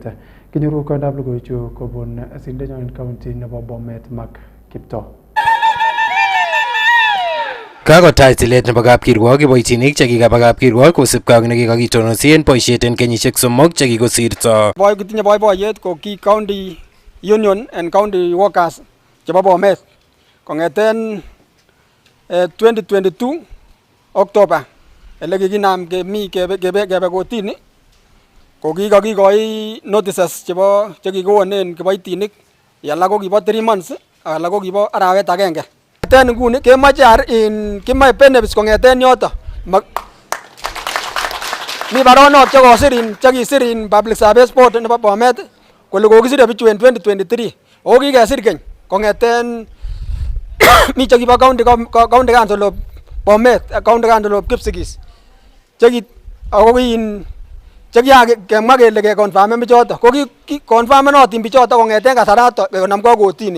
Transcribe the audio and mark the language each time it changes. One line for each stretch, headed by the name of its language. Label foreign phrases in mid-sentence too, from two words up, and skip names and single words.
Kalenjin: Kinyoru koindab logoiwechu kobun sindenyo en county nebo Bomet Mark Kiptoo. Kakotach tilet nebo kapkirwok kiboitinik chekikaba kapkirwok kosubkei ak nekikakitonosi en boisiet en kenyisiek somok chekikosirto. Kitinye boiboiyet ko ki
English: county union and county workers
Kalenjin: chebo Bomet kong'eten 2022 October ele kikinam kebe kotini ko kikakikoi notices chebo chekikonen kiboitinik alak ko kibo 3 months alak ko kibo arawet agenge. Kong'eten nguni kemoche kimoche benefits kong'eten yoto. Mi baronok chekisir
English: public service board
Kalenjin: nebo Bomet kole kokisire bichu en 2023 ako kikesir keny kong'eten mi chekibo
English: county council of Bomet, county council of Kipsigis
Kalenjin: chekikemwa kele keconfirmen bichoto ko confirmenotin bichoto kong'eten kasarato konamgei kotini.